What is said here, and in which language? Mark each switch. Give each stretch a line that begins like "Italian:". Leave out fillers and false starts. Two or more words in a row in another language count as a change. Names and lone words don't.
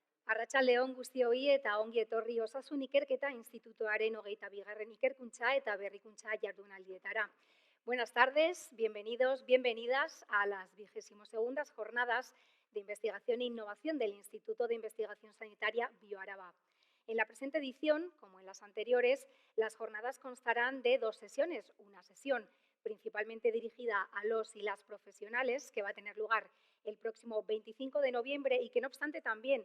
Basque: Arratsaldeon guztioi eta ongi etorri Osasun Ikerketa Institutuaren 22. Ikerkuntza eta Berrikuntza jardunaldietara.
Spanish: Buenas tardes, bienvenidos, bienvenidas a las 22ª Jornadas de Investigación e Innovación del Instituto de Investigación Sanitaria Bioaraba. En la presente edición, como en las anteriores, las jornadas constarán de 2 sesiones. Una sesión principalmente dirigida a los y las profesionales, que va a tener lugar el próximo 25 de noviembre y que, no obstante, también